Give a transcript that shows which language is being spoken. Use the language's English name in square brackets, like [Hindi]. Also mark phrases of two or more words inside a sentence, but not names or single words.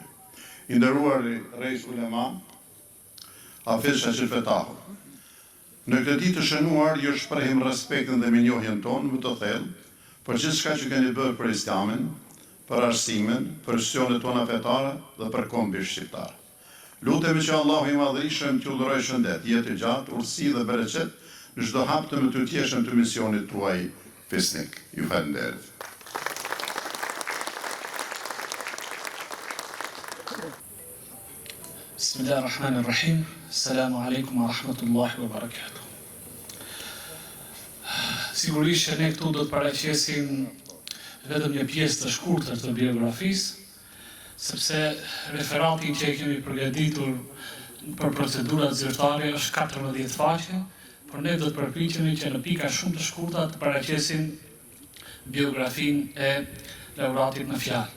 [Albanian] I nderuar Rej Sulema, Hafiz Shaqir Fetau, në këtë ditë të shënuar ju shprehim respektin dhe mirënjohjen tonë më të thellë për gjithçka që keni bërë për Islamin, për arsimin, për institucionet tona fetare dhe për kombin shqiptar. Lutemi që Allahu i Madhërisëm t'ju dhurojë shëndet, jetë gjatë, urtësi dhe bereqet në çdo hap të mëtyrtjeshëm të misionit tuaj fisnik. Ju falenderoj. [Arabic] Bismillahirrahmanirrahim. السلام عليكم ورحمة الله وبركاته. [Albanian] Sigurisht që ne këtu do të paraqesim vetëm një pjesë të shkurtër të biografisë, sepse referatin që e kemi përgatitur për procedurat zyrtare është 14 faqe, por ne do të përpiqemi që në pika shumë të shkurta të paraqesim biografinë e laureatit në fjalë.